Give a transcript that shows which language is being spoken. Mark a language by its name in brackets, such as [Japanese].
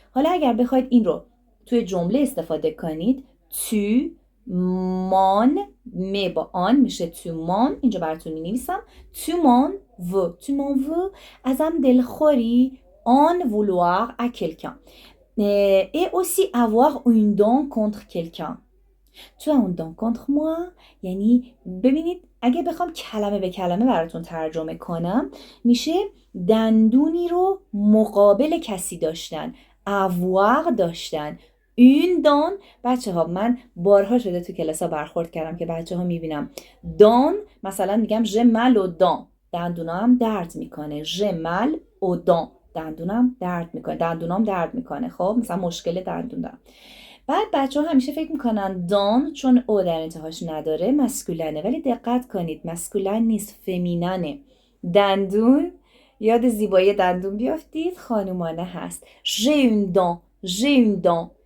[Persian] حالا اگر بخواید این رو توی جمله استفاده کنید، [French] tu m'en [Persian] می با آن میشه tu m'en. اینجا براتون می‌نویسم [French] tu m'en veux [Persian] ازم دلخوری [French] en vouloir à quelqu'un. Et aussi avoir une dent contre quelqu'un. tu as une dent contre moi. [Persian] یعنی ببینید اگه بخوام کلمه به کلمه براتون ترجمه کنم میشه دندونی رو مقابل کسی داشتن، [French] avoir [Persian] داشتن. [French] une dent. [Persian] بچه ها من بارها شده تو کلاس ها برخورد کردم که بچه ها میبینم dent مثلا میگم [French] j'ai mal aux dents، [Persian] دندونام درد میکنه. [French] j'ai mal aux dents، [Persian] دندونام درد میکنه. خب مثلا مشکل دندون دارم. بعد بچه ها همیشه فکر میکنن دان چون او در انتهاش نداره مسکولنه، ولی دقت کنید مسکولن نیست، فمیننه. دندون، یاد زیبایی دندون بیافتید، خانومانه هست. [French] j'ai une dent.